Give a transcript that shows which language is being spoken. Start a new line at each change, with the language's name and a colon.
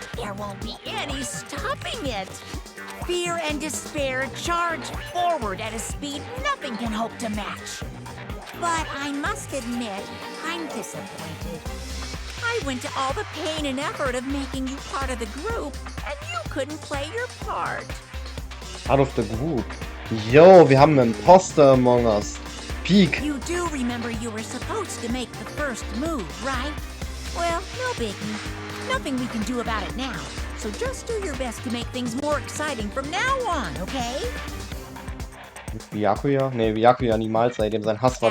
English: There won't be any stopping it. Fear and despair charge forward at a speed nothing can hope to match. But I must admit, I'm disappointed. I went to all the pain and effort of making you part of the group, and you couldn't play your part. Out of the group.
German: Yo, wir haben einen Imposter
English: among us.
German: Peak.
English: You do remember you were supposed to make the first move, right? Well, no biggie. Nothing we can do about it now. So just do your best to make things more exciting from now on, okay?
German: Byakuya? Nee, Byakuya niemals, ey. Dem sein Hass war